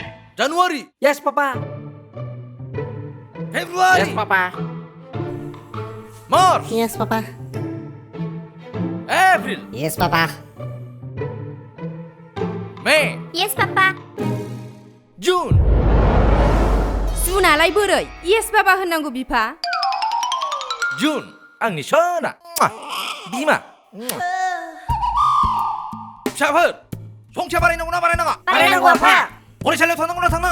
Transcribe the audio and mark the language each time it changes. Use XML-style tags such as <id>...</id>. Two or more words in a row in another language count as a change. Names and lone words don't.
<en>January. Yes, Papa. February. Yes, Papa. March. Yes, Papa. April. Yes, Papa. May. Yes, Papa. June.</en> <brx>जुनालाय बोरै</brx> <en>yes baba</en> <brx>होननांगौ बिफा June. आंनि सना. बिमा. फिसाफोर संख्या बारायनांगौ ना बारायनाङा? बारायनांगौ आफा फरायसालियाव थांनांगौ ना थांनाङा?</brx>